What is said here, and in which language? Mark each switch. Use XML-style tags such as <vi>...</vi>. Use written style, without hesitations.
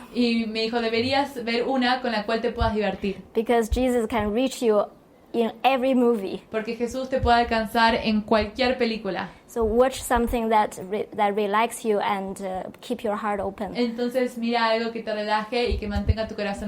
<es>Y me dijo, deberías ver una con la cual te puedas divertir.</es> <en>Because Jesus can reach you in every movie.</en> <es>Porque Jesús te puede alcanzar en cualquier película.</es> <en>So watch something that relaxes you and keep your heart open.</en> <es>Entonces mira algo que te relaje y que mantenga tu corazón</es>